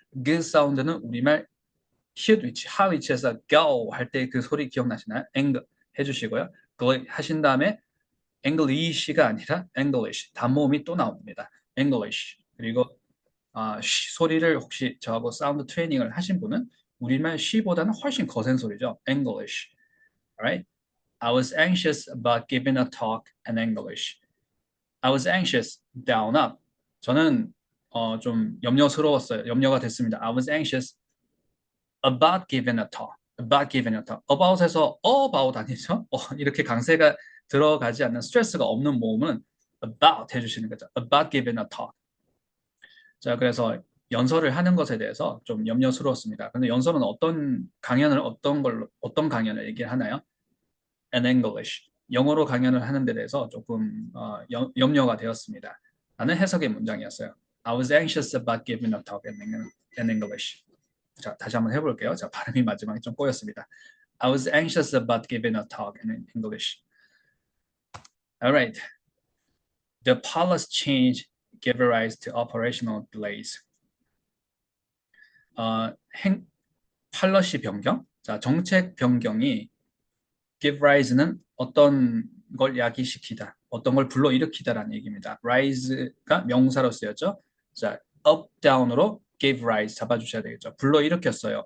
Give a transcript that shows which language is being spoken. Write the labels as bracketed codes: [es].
[ko] 그 사운드는 우리말 hit 위치, 하 위치에서 go 할 때 그 소리 기억나시나요? eng 해주시고요. 그걸 하신 다음에 English가 아니라 English 단모음이 또 나옵니다. English 그리고 소리를 혹시 저하고 사운드 트레이닝을 하신 분은 우리말 시보다는 훨씬 거센 소리죠. [en] English. Alright? I was anxious about giving a talk in English. I was anxious, down, up. [ko] 저는 좀 염려스러웠어요. 염려가 됐습니다. [en] I was anxious about giving a talk. About giving a talk. [ko] about에서 about 아니죠? 이렇게 강세가 들어가지 않는 스트레스가 없는 모음은 about 해주시는 거죠. [en] About giving a talk. [ko] 자, 그래서 연설을 하는 것에 대해서 좀 염려스러웠습니다. 근데 연설은 어떤 강연을 얘기를 하나요? [en] In English. [ko] 영어로 강연을 하는 데 대해서 조금 염려가 되었습니다. 라는 해석의 문장이었어요. [en] I was anxious about giving a talk in English. [ko] 자, 다시 한번 해볼게요. 자, 발음이 마지막에 좀 꼬였습니다. [en] I was anxious about giving a talk in English. Alright. The policy change gave rise to operational delays. [ko] 팔러시 변경. 자, 정책 변경이 give rise는 어떤 걸 야기시키다, 어떤 걸 불러일으키다라는 얘기입니다. rise가 명사로 쓰였죠. 자, up, down으로 gave rise 잡아주셔야 되겠죠. 불러일으켰어요.